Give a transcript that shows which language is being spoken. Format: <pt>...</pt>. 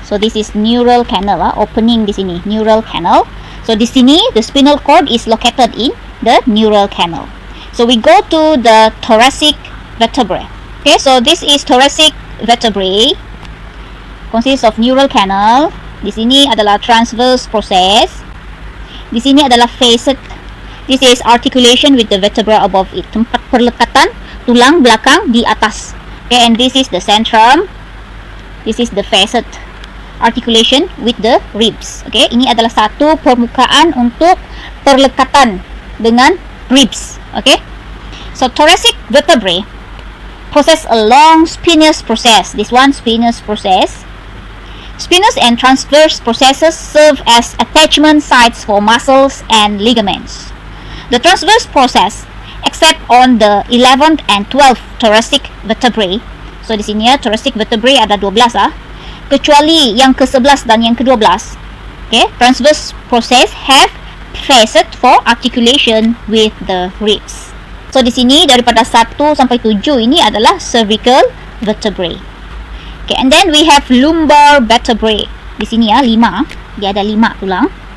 <en>So this is neural canal, opening</en> <ms>di sini,</ms> <en>neural canal. So</en> <ms>di sini</ms> <en>the spinal cord is located in the neural canal. So we go to the thoracic vertebrae. Okay, so this is thoracic vertebrae, consists of neural canal.</en> <ms>Di sini adalah transverse process. Di sini adalah</ms> <en>facet. This is articulation with the vertebra above it,</en> <ms>tempat perlekatan tulang belakang di atas.</ms> <en>Okay, and this is the centrum. This is the facet. articulation with the ribs.</en> <ms>Okay, ini adalah satu permukaan untuk perlekatan dengan ribs.</ms> <en>Okay, so thoracic vertebrae possess a long spinous process. This one, spinous process. Spinous and transverse processes serve as attachment sites for muscles and ligaments. The transverse process, except on the 11th and 12th thoracic vertebrae.</en> <ms>So di sini ya, thoracic vertebrae ada 12 kecuali yang ke-11 dan yang ke-12.</ms> <en>Okay, transverse process have facet for articulation with the ribs.</en> <ms>So di sini daripada 1 sampai 7 ini adalah cervical vertebrae.</ms> <en>Okay, and then we have lumbar vertebrae.</en> <ms>Di sini ya, 5. Dia ada 5 tulang.</ms>